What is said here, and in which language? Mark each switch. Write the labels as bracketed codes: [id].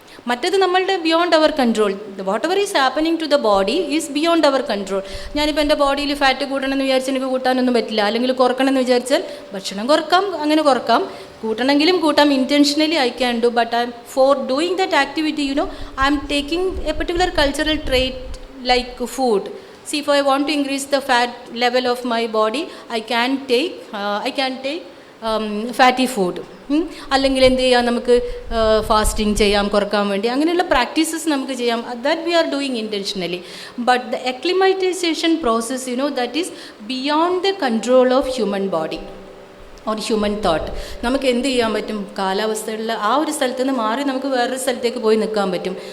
[ml] മറ്റേത് നമ്മളുടെ [en] Beyond our control. Whatever is happening to the body is beyond our control. [ml] ഞാനിപ്പോൾ എൻ്റെ ബോഡിയിൽ ഫാറ്റ് കൂട്ടണമെന്ന് വിചാരിച്ചാൽ എനിക്ക് കൂട്ടാനൊന്നും പറ്റില്ല, അല്ലെങ്കിൽ കുറക്കണമെന്ന് വിചാരിച്ചാൽ ഭക്ഷണം കുറക്കാം, അങ്ങനെ കുറക്കാം. കൂട്ടണമെങ്കിലും കൂട്ടാം, [en] Intentionally I can do. But for doing that activity I am taking a particular cultural trait like food. See, if I want to increase the fat level of my body, I can take fatty food. [ml] അല്ലെങ്കിൽ എന്ത് ചെയ്യാം, നമുക്ക് fasting ചെയ്യാം കുറക്കാൻ വേണ്ടി. അങ്ങനെയുള്ള practices നമുക്ക് ചെയ്യാം. [en] That we are doing intentionally. But the acclimatisation process that is beyond the control of human body or human thought. [ml] നമുക്ക് എന്ത് ചെയ്യാൻ പറ്റും, കാലാവസ്ഥയുള്ള ആ ഒരു സ്ഥലത്ത് നിന്ന് മാറി നമുക്ക് വേറൊരു സ്ഥലത്തേക്ക് പോയി നിൽക്കാൻ പറ്റും.